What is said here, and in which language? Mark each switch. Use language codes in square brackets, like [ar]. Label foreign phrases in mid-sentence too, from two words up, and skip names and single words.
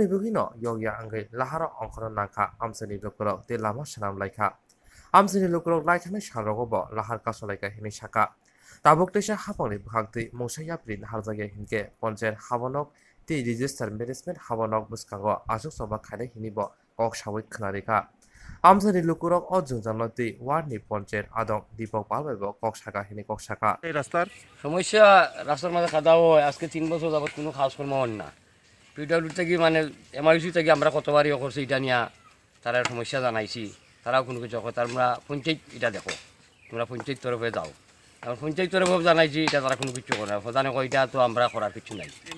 [trp] bugino yogya angai lahara ongkhoro nangkha Amchaio Lukurok te lama sanam laikha Amchaio Lukurok laithanai salrogo bo lahar kasolaika hini saka tabuk tesa Haphangni bhagtwi Amchaio prin harjagya hinke ponchayat Haphano te [en] disaster management [trp] Haphano bwskango asuk soba khainai hini bo kok sawi khwnarika Amchaio Lukurok o jingjalo twi ward ni ponchayat adong Dipok palbai bo kok saka hini kok saka [bn] এই রাস্তার সমস্যা রাস্তার মাঝে খাদা হয় আজকে 3 বছর যাবত কোনো কাজকর্ম হয় না পিডব্লিউ থেকে মানে এমআইসি থেকে আমরা কতবারই করছি এটা নিয়ে তারা সমস্যা জানাইছি তারাও কোনো কিছু কথা আমরা পঞ্চায়েত এটা দেখো তোমরা পঞ্চায়েত তরফে যাও আমরা পঞ্চায়েত তরফে জানাইছি এটা তারা কোনো কিছু করে না প্রধানে কই এটা তো আমরা করার কিছু নাই